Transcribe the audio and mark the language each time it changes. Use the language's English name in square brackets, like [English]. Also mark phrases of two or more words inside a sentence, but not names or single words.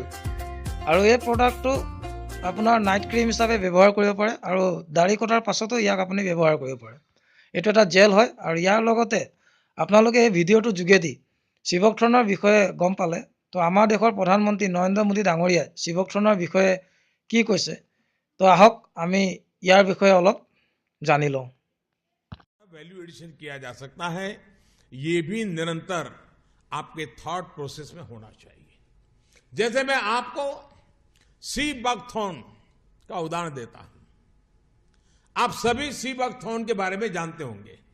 [Assamese] আৰু এই প্ৰডাক্টটো আপোনাৰ [English] night cream [Assamese] হিচাপে ব্যৱহাৰ কৰিব পাৰে আৰু দাড়ি কটাৰ পাছতো ইয়াক আপুনি ব্যৱহাৰ কৰিব পাৰে। এইটো এটা জেল হয় আৰু ইয়াৰ লগতে আপোনালোকে এই ভিডিঅ'টোৰ যোগেদি চিভকথ্ৰণৰ বিষয়ে গম পালে। তো আমাৰ দেশৰ প্ৰধানমন্ত্ৰী নৰেন্দ্ৰ মোদী ডাঙৰীয়াই চিভকথ্ৰণৰ বিষয়ে কি কৈছে, তো আহক আমি ইয়াৰ বিষয়ে অলপ জানি লওঁ। [English] value addition [Hindi] किया जा सकता है, ये भी निरंतर आपके [English] thought process [Hindi] में होना चाहिए। जैसे मैं आपको [English] sea buckthorn [Hindi] का उदाहरण देता हूं। आप सभी [English] sea buckthorn [Hindi] के बारे में जानते होंगे।